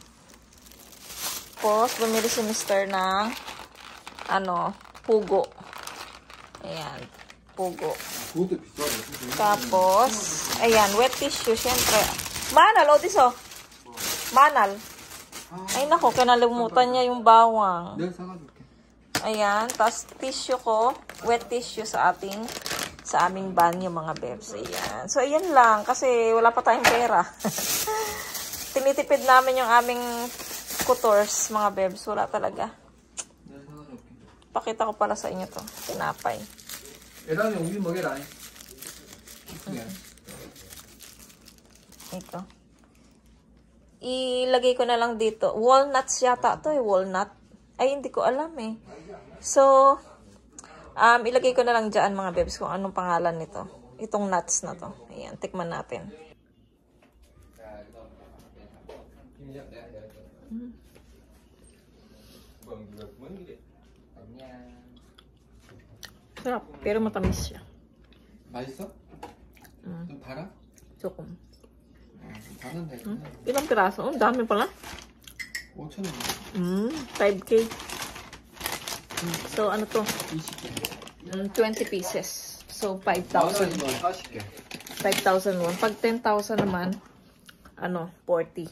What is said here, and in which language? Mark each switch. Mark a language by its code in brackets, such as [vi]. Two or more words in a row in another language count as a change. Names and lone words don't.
[tl] Tapos, bumili si Mr. ng pugo. Ayan, pugo. Tapos, ayan, [en] wet tissue, [tl] syempre. Manal, Odiso. Manal. Ay, nako, kinalimutan niya yung bawang. [ko] 내가 사가줄게. [tl] Ayan, tapos tissue ko, [en] wet tissue [tl] sa aming banyo mga bebs. Ayan. So, ayan lang, kasi wala pa tayong pera. Tinitipid namin yung aming kutors, mga bebs. Wala talaga. [ko] 내가 사가줄게. [tl] Pakita ko pala sa inyo to. Tinapay. [ko] 애랑이 우유 먹여라. [tl] Ito. Ilagay ko na lang dito. Walnuts yata to eh. Walnut. Ay, hindi ko alam eh. So, ilagay ko na lang dyan mga bebs kung anong pangalan nito. Itong nuts na to. Ayan, tikman natin. Sarap, pero matamis siya. [ko] 맛있어? 좀 달아? 조금. 다른데. [tl] Ilang piraso? Ang dami pala. [ko] 5,000원. [tl] 5K. So, ano to? [ko] 20개. [en] 20 pieces. So, 5,000. [ko] 40개. [tl] 5,000 won. Pag 10,000 naman, 40.